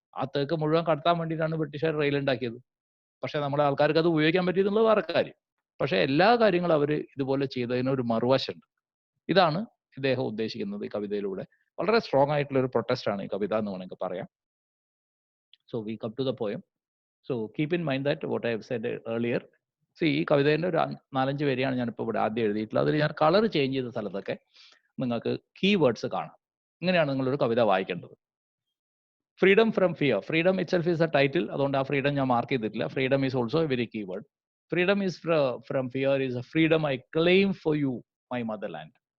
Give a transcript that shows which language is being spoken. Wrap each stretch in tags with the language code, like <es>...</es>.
<ml>ആ തേക്ക് മുഴുവൻ കടത്താൻ വേണ്ടിയിട്ടാണ് ബ്രിട്ടീഷുകാർ റെയിൽ ഉണ്ടാക്കിയത്. പക്ഷെ നമ്മുടെ ആൾക്കാർക്ക് അത് ഉപയോഗിക്കാൻ പറ്റിയെന്നുള്ളത് വേറെ കാര്യം. പക്ഷെ എല്ലാ കാര്യങ്ങളും അവർ ഇതുപോലെ ചെയ്തതിന് ഒരു മറുവശമുണ്ട്. ഇതാണ് ഇദ്ദേഹം ഉദ്ദേശിക്കുന്നത് ഈ കവിതയിലൂടെ. വളരെ സ്ട്രോങ് ആയിട്ടുള്ള ഒരു പ്രൊട്ടസ്റ്റ് ആണ് ഈ കവിത എന്ന് വേണമെങ്കിൽ പറയാം.</ml> <en>So we come to the poem. So keep in mind that what I have said earlier.</en> <ml>See, ഈ കവിതേൻ്റെ ഒരു 4-5 വരിയാണ് ഞാനിപ്പോൾ ഇവിടെ ആദ്യം എഴുതിയിട്ടുള്ളത്. അതിൽ ഞാൻ കളർ ചേഞ്ച് ചെയ്ത സ്ഥലത്തൊക്കെ നിങ്ങൾക്ക് കീവേഡ്സ് കാണാം. ഇങ്ങനെയാണ് നിങ്ങളൊരു കവിത വായിക്കേണ്ടത്.</ml> <en>Freedom from fear. Freedom itself is a title,</en> <ml>അതുകൊണ്ട് ആ ഫ്രീഡം ഞാൻ മാർക്ക് ചെയ്തിട്ടില്ല.</ml> <en>Freedom is also a very keyword. Freedom is from fear is a freedom I claim for you, my motherland.</en>